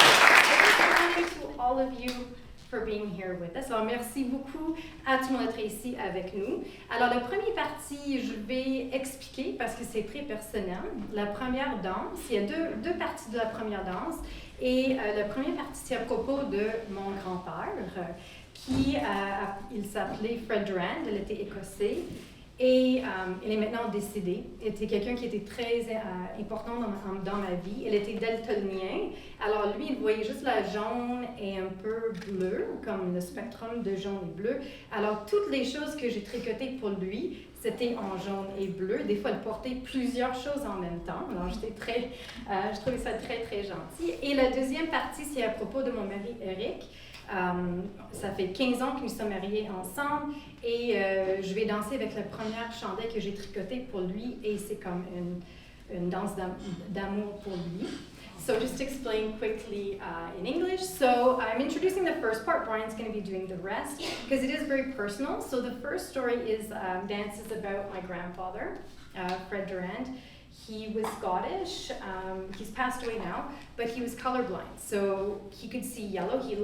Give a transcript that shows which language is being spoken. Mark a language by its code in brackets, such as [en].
[en] Thank you to all of you for being here with us. [fr] Alors, merci beaucoup à tout le monde d'être ici avec nous. Alors, la première partie, je vais expliquer parce que c'est très personnel. La première danse, il y a deux parties de la première danse. Et la première partie, c'est à propos de mon grand-père, il s'appelait Fred Durand, il était écossais. Et il est maintenant décédé. Il était quelqu'un qui était très important dans ma vie. Il était daltonien. Alors lui, il voyait juste la jaune et un peu bleu, comme le spectrum de jaune et bleu. Alors toutes les choses que j'ai tricotées pour lui, c'était en jaune et bleu. Des fois, il portait plusieurs choses en même temps. Alors je trouvais ça très, très gentil. Et la deuxième partie, c'est à propos de mon mari Eric. Ça fait 15 ans que nous sommes mariés ensemble et je vais danser avec la première chandelle que j'ai tricotée pour lui et c'est comme une danse d'amour pour lui. [en] So just to explain quickly in English, so I'm introducing the first part, Brian's going to be doing the rest because it is very personal. So the first story is dances about my grandfather, Fred Durand. He was Scottish, he's passed away now, but he was colorblind, so he could see yellow.